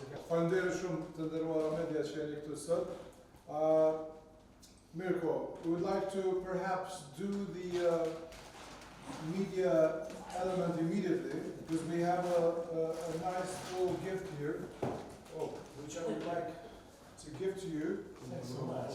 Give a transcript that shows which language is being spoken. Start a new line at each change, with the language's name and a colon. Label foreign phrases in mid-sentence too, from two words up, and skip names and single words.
Albanian: Faleminderit shumë të nderuara media që jeni këtu sot.
English: Mirko, we would like to perhaps do the media element immediately because we have a nice full gift here, which I would like to give to you. Thanks so much.